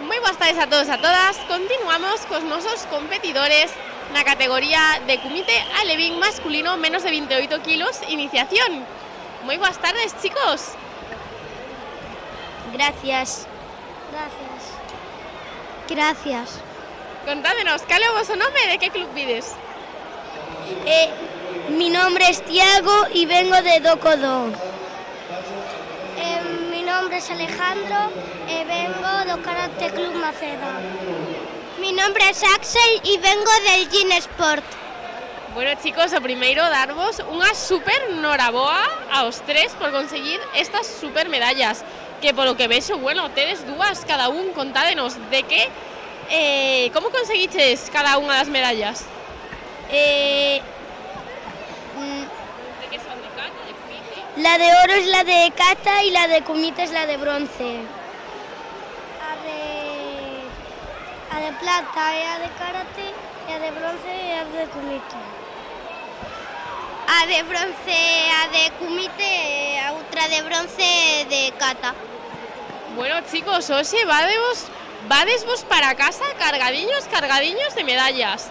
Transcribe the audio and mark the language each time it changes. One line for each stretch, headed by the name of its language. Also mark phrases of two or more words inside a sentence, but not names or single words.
Galician: boas tardes a todos e a todas. Continuamos cos nosos competidores na categoría de comité alevín masculino menos de 28 kilos iniciación. Moi boas tardes, chicos.
Spanish: Gracias. Gracias.
Galician: Contádenos, cal é o voso nome e de que club vides?
Spanish: Mi nombre es Tiago y vengo de Docodó. Mi nombre es Alejandro e vengo do Karate Club Maceda. Mi nombre es Axel e vengo del Gin Sport. Bueno, chicos,
Galician: o primeiro darvos unha super noraboa aos tres por conseguir estas super medallas, que polo que vexo, bueno, tedes dúas cada un. Contádenos de que como conseguiches cada unha das medallas? Eh, De que son de kata, de kumite?
Spanish: la de oro es la de kata y la de kumite es la de bronce.
Galician: A de plata é a de karate e a de bronce é a de kumite. A de bronce é a de kumite e a outra de bronce é de kata. Bueno, chicos, hoxe vadesvos para casa cargadiños de medallas.